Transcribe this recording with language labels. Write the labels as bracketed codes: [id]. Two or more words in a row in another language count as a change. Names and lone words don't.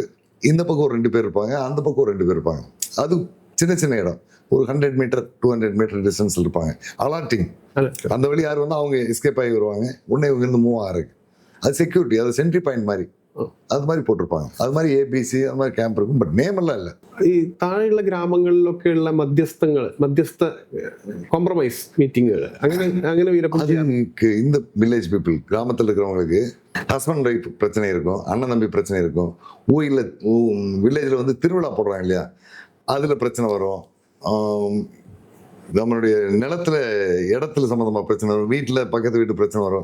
[ta] இந்த பக்கம் ஒரு 2 பேர் இருப்பாங்க, அந்த பக்கம் ஒரு 2 பேர் இருப்பாங்க. அது சின்ன சின்ன இடம், ஒரு 100 meter 200 meter டிஸ்டன்ஸில் இருப்பாங்க. அலாட்டிங் அந்த வழி யார் வந்து அவங்க எஸ்கேப் ஆகி வருவாங்க. உடனே இவங்க இருந்து மூவ் ஆகிறதுக்கு அது செக்யூரிட்டி, அது [en] sentry point [ta] மாதிரி அது மாதிரி போட்டிருப்பாங்க. அது மாதிரி ஏபிசி அது மாதிரி கேம்ப் இருக்கும். [en] but name [ta] எல்லாம் இல்லை. [ml] ഈ താഴെയുള്ള ഗ്രാമങ്ങളിലൊക്കെയുള്ള മധ്യസ്ഥ കോംപ്രമൈസ് മീറ്റിങ്ങുകൾ അങ്ങനെ വീരപ്പൻ [ta] அதுக்கு இந்த [en] village people [ta] கிராமத்தில் இருக்கிறவங்களுக்கு [en] husband wife [ta] பிரச்சனை இருக்கும், அண்ணன் தம்பி பிரச்சனை இருக்கும். ஊரில் வில்லேஜில் வந்து திருவிழா போடுறாங்க இல்லையா, அதில் பிரச்சனை வரும். நம்மளுடைய நிலத்துல இடத்துல சம்மந்தமாக பிரச்சனை வரும், வீட்டில் பக்கத்து வீட்டு பிரச்சனை வரும்.